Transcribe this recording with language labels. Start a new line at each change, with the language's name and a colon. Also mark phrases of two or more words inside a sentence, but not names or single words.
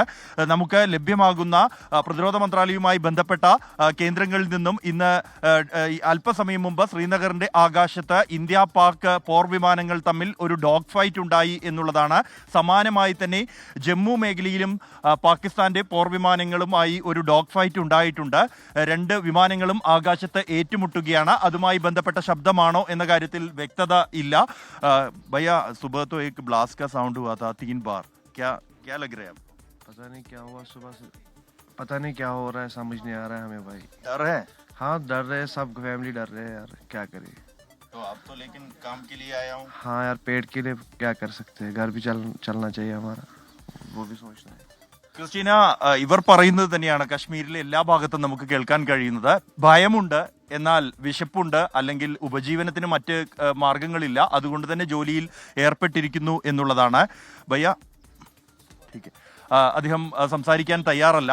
Malayalam: നമുക്ക് ലഭ്യമാകുന്ന പ്രതിരോധ മന്ത്രാലയവുമായി ബന്ധപ്പെട്ട കേന്ദ്രങ്ങളിൽ നിന്നും ഇന്ന് അല്പസമയം മുമ്പ് ശ്രീനഗറിന്റെ ആകാശത്ത് ഇന്ത്യ പാക് പോർ വിമാനങ്ങൾ തമ്മിൽ ഒരു ഡോഗ് ഫൈറ്റ് ഉണ്ടായി എന്നുള്ളതാണ്. സമാനമായി തന്നെ ജമ്മു മേഖലയിലും പാകിസ്ഥാന്റെ പോർ വിമാനങ്ങളുമായി ഒരു ഡോഗ് ഫൈറ്റ് ഉണ്ടായിട്ടുണ്ട്. 2 വിമാനങ്ങളും ആകാശത്ത് ഏറ്റുമുട്ടുകയാണ്. അതുമായി ബന്ധപ്പെട്ട ശബ്ദമാണോ എന്ന കാര്യത്തിൽ വ്യക്തത ഇല്ല।
Hindi: भैया सुबह तो एक ब्लास्ट का साउंड हुआ था 3 बार, क्या लग रहा है आपको? पता नहीं क्या हुआ सुबह से, पता नहीं क्या हो रहा है, समझ नहीं आ रहा है हमें भाई। डर है? हाँ डर रहे, सब फैमिली डर रहे हैं यार, क्या करें। तो आप तो लेकिन काम के लिए आया हूँ। हाँ यार, पेट के लिए क्या कर सकते हैं, घर भी चलना चाहिए हमारा, वो भी सोचना है।
Malayalam: ക്രിസ്റ്റീന, ഇവർ പറയുന്നത് തന്നെയാണ് കശ്മീരിലെ എല്ലാ ഭാഗത്തും നമുക്ക് കേൾക്കാൻ കഴിയുന്നത്. ഭയമുണ്ട്, എന്നാൽ വിശപ്പുണ്ട്, അല്ലെങ്കിൽ ഉപജീവനത്തിന് മറ്റ് മാർഗങ്ങളില്ല, അതുകൊണ്ട് തന്നെ ജോലിയിൽ ഏർപ്പെട്ടിരിക്കുന്നു എന്നുള്ളതാണ്. ഭയ്യ അദ്ദേഹം സംസാരിക്കാൻ തയ്യാറല്ല.